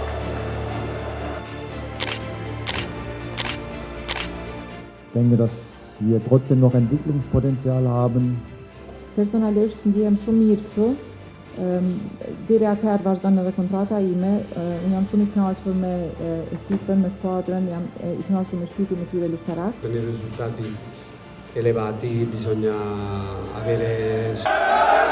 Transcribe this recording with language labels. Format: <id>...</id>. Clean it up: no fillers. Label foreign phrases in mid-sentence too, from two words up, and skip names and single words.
<de>denke, dass wir trotzdem noch Entwicklungspotenzial haben.</de> <sq>Personalisht ndihem shumë mirë këtu. Deri atëherë vazhdon edhe kontrata ime. Unë jam shumë i kënaqur me ekipën, me skuadrën, jam i kënaqur me shpirtin e tyre luftarak.</sq> <it>Per i risultati elevati bisogna avere</it>